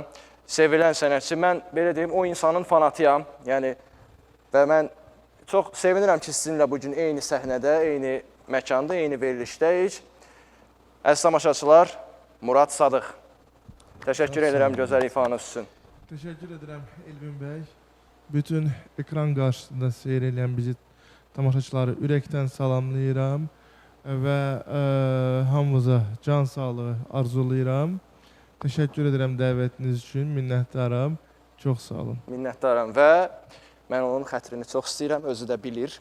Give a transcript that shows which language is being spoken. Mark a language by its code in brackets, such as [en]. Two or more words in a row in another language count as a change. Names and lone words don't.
[az] Sevilən sənətçi, mən belə deyim, o insanın fanatıyam. Yəni, və mən çox sevinirəm ki, sizinlə bugün eyni səhnədə, eyni məkanda, eyni verilişdəyik. Əziz tamaşaçılar, Murad Sadıq. Təşəkkür edirəm gözəl ifanız üçün. [tr] Teşekkür ederim Elvin Bey. Bütün ekran karşısında seyreden bizi [az] tamaşaçıları ürəkdən salamlayıram və hamımıza can sağlığı arzulayıram. [tr] Teşekkür ederim [az] dəvətiniz üçün, minnətdaram. Çox sağ olun. Minnətdaram və mən onun xətrini çox istəyirəm, özü də bilir.